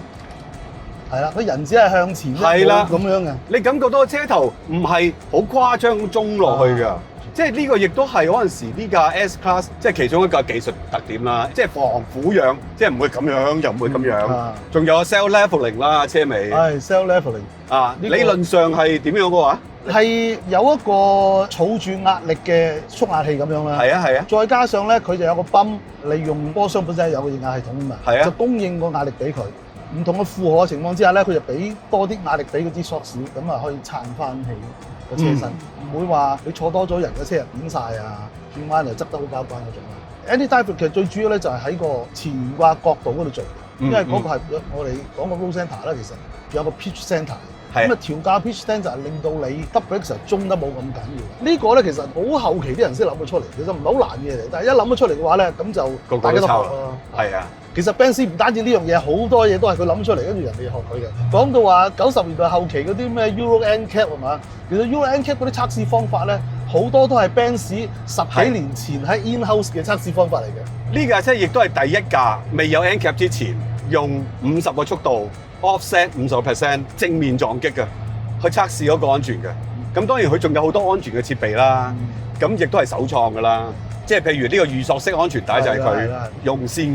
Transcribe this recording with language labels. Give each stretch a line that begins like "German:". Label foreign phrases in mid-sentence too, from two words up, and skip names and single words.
Cantonese: 係啦，個人只係向前一步咁樣嘅。你感覺到個車頭唔係好誇張中落去㗎。即係呢個亦都係嗰陣時呢架 S Class 即係其中一個技術特點啦，即係防俯仰，即係唔會咁樣，又唔會咁樣，仲有
English: self leveling
Cantonese: 啦，車尾係
English: self leveling
Cantonese: 啊，理論上係點樣嘅話？係有一個儲住壓力嘅縮壓器咁樣啦，係啊係啊，再加上咧佢就有個泵，利用波箱本身有個液壓系統啊嘛，係啊，就供應個壓力俾佢。唔同嘅負荷嘅情況之下咧，佢就俾多啲壓力俾嗰支 shocks，咁啊可以撐翻起個車身，唔會話你坐多咗人嘅車入扁晒啊，轉彎又執得好交關嗰種啊。Anti-dive 其實最主要咧就係喺個前懸掛角度嗰度做，因為嗰個係我哋講個
English: roll center
Cantonese: 啦，其實有個
English: pitch center。
Cantonese: 咁啊調校
English: pitch center
Cantonese: 令到你
English: double brake
Cantonese: 中得冇咁緊要。呢個咧其實好後期啲人先諗到出嚟，其實唔係好難嘅嘢嚟，但係一諗到出嚟嘅話咧，咁就大家都學咯。係啊。其實 Benz 唔單止呢樣嘢，好多嘢都係佢諗出嚟，跟住人哋學佢嘅。講到話90年代後期嗰啲咩 Euro NCAP 係嘛？其實 Euro NCAP 嗰啲測試方法咧，好多都係 Benz 10幾年前喺 in-house 嘅測試方法嚟嘅。呢架車亦都係第一架未有 NCAP 之前，用50個速度 offset 50% 正面撞擊嘅，去測試嗰個安全嘅。咁當然佢仲有好多安全嘅設備啦，咁亦都係首創㗎啦。即係譬如呢個預索式安全帶就係佢用先嘅。